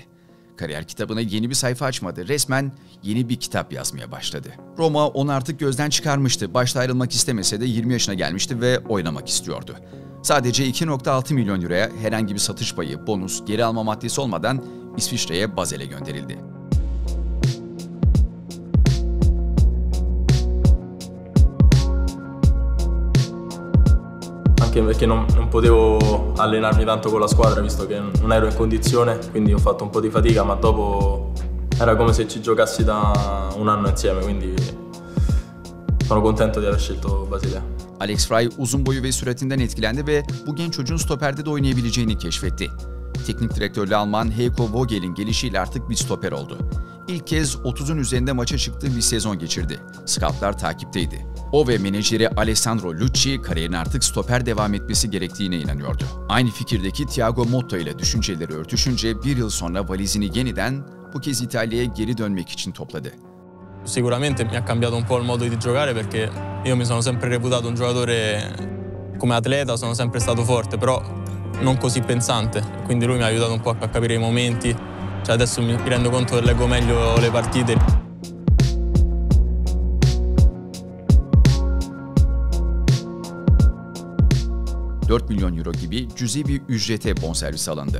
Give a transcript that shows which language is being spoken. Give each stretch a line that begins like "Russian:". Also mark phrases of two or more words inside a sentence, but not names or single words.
Turkish: Kariyer kitabına yeni bir sayfa açmadı, resmen yeni bir kitap yazmaya başladı. Roma onu artık gözden çıkarmıştı. Başta ayrılmak istemese de 20 yaşına gelmişti ve oynamak istiyordu. Sadece 2.6 milyon euroya herhangi bir satış payı, bonus, geri alma maddesi olmadan İsviçre'ye Basel'e gönderildi.
Italian: Anche perché non potevo allenarmi tanto con la squadra visto che non ero in condizione, quindi ho fatto un po' di fatica, ma dopo era come se ci giocassi da un anno insieme, quindi sono contento di aver scelto Basilea.
Turkish: Alex Frey uzun boyu ve süratinden etkilendi ve bu genç çocuğun stoperde de oynayabileceğini keşfetti. Teknik direktörlü Alman Heiko Vogel'in gelişiyle artık bir stoper oldu. İlk kez 30'un üzerinde maça çıktığı bir sezon geçirdi. Scoutlar takipteydi. O ve menajeri Alessandro Lucci kariyerin artık stoper devam etmesi gerektiğine inanıyordu. Aynı fikirdeki Thiago Motta ile düşünceleri örtüşünce bir yıl sonra valizini yeniden bu kez İtalya'ya geri dönmek için topladı.
Italian: Sicuramente mi ha cambiato un po' il modo di giocare perché io mi sono sempre reputato un giocatore come atleta, sono sempre stato forte, però non così pensante. Quindi lui mi ha aiutato un po' a capire i momenti. Cioè adesso mi rendo conto che leggo meglio le partite.
Turkish: €4 milyon gibi cüzi bir ücrete bonservis alındı.